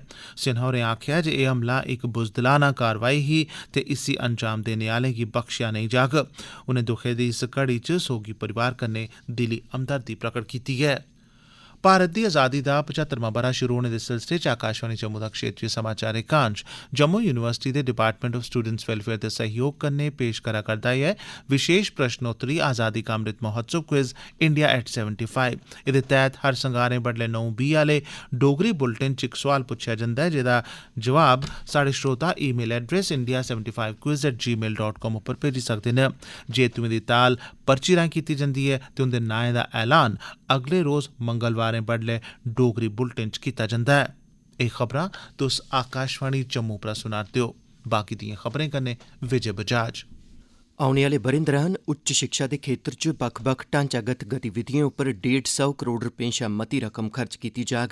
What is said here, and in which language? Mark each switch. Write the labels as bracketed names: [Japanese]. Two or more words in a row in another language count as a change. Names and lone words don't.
[Dogri] सिन्हा होरें आखेआ जे एह् हमला इक बुजदलाना कारवाई ही ते इसी अंजाम देने आह्लें गी बख्शेआ नेईं जाग। उनें दुखे दी इस घड़ी च सोगी परिवार कन्नै दिली हमदर्दी प्रकट कीती ऐ। भारत दी आज़ादी दा 75वां ब'रा शुरू होने दे सिलसिले च आकाशवाणी जम्मू दा क्षेत्रीय समाचार एकांश जम्मू यूनिवर्सिटी दे [English] Department of Students Welfare [Dogri] दे सहयोग कन्नै पेश करा करदा ऐ विशेष प्रश्नोत्तरी आज़ादी का अमृत महोत्सव क्विज इंडिया एट 75। एह्दे तैह्त हर संगारें बडलै 9:20 आह्ले डोगरी बुलेटिन च इक सोआल पुच्छेआ जंदा ऐ जेह्दा जवाब साढ़े श्रोता [English] email address [Dogri] india75quiz@gmail.com उप्पर भेजी सकदे न। जेतुएं दी ताल पर्ची राएं कीती जंदी ऐ ते उंदे नाएं दा ऐलान अगले रोज मंगलवारें बडलै डोगरी बुलेटिन च कीता जंदा ऐ। एह् खबरां तुस आकाशवाणी जम्मू परा सुना'रदे ओ। बाकी दियें खबरें कन्नै विजय बजाज। औने आह्ले ब'रें दौरान उच्च शिक्षा दे खेत्तर च बक्ख-बक्ख ढांचागत गतिविधियें उप्पर 150 करोड़ रपें शा मती रकम खर्च कीती जाग।